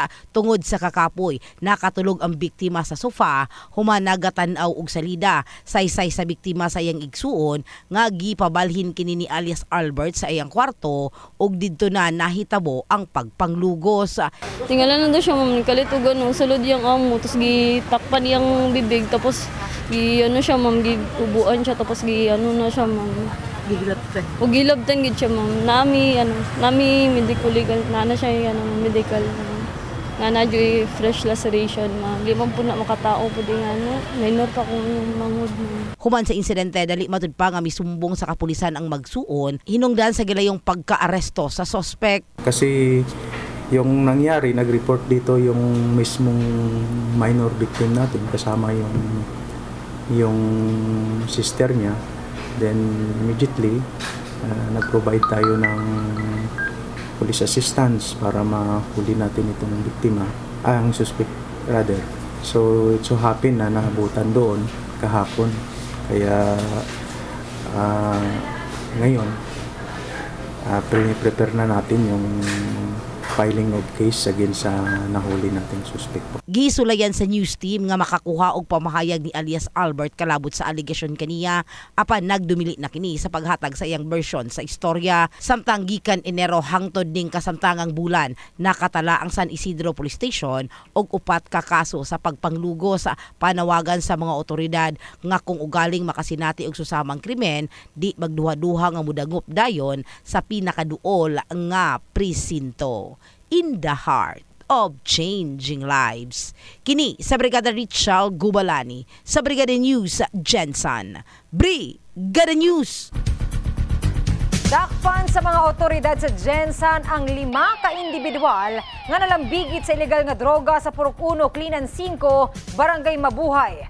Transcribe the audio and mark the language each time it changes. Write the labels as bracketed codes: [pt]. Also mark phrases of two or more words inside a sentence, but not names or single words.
[ceb] Tungod sa kakapoy, nakatulog ang biktima sa sofa, human nagatan-aw og salida. Saysay sa biktima sa iyang igsuon nga gipabalhin kini ni alias Albert sa iyang kwarto ug didto na nahitabo ang pagpanglugos. Tingala na daw siya, ma'am, kalitugan, no, sulod yung amo, tapos gitakpan yung bibig, tapos ano siya, ma'am, giubuan siya, tapos ano na siya, ma'am. Gilabtan. O gilabtan gid siya, ma'am. Nami [en] medical legal, [ceb] na siya medical. Nga na joy [en] fresh laceration, [ceb] ma'am. Di man po na makatao po din minor pa kung mangod, ma'am. Human sa insidente, dali matud pa nga misumbong sa kapulisan ang magsuon, hinungdan sa gilayong pagkaaresto sa suspect. [tl] Kasi yung nangyari, nag-report dito yung mismong minor victim natin, kasama yung sister niya. Then immediately, nag-provide tayo ng [en] police assistance [tl] para mahuli natin itong biktima, ang suspect rather. [en] So it so happen [tl] na nahabutan doon kahapon. Kaya ngayon, prepare na natin yung [en] filing of case [tl] against sa nahuli nating suspect. [ceb] Gisulayan sa news team nga makakuha og pamahayag ni alias Albert kalabot sa allegation kaniya apan nagdumili na kini sa paghatag sa iyang version sa istorya. Samtang gikan Enero hangtod ning kasamtangang bulan nakatala ang San Isidro Police Station og 4 ka kaso sa pagpanglugo sa panawagan sa mga otoridad nga kung ugaling makasinati og susamang krimen di magduha-duha nga mudangop dayon sa pinakaduol nga presinto. [en] In the heart of changing lives. [ceb] Kini sa Brigada Richel Gubalani sa Brigada News Jensen. Brigada News! Dakpan sa mga otoridad sa Jensen ang 5 ka individual nga nalambigit sa ilegal nga droga sa Purok 1, Klinan 5, Barangay Mabuhay.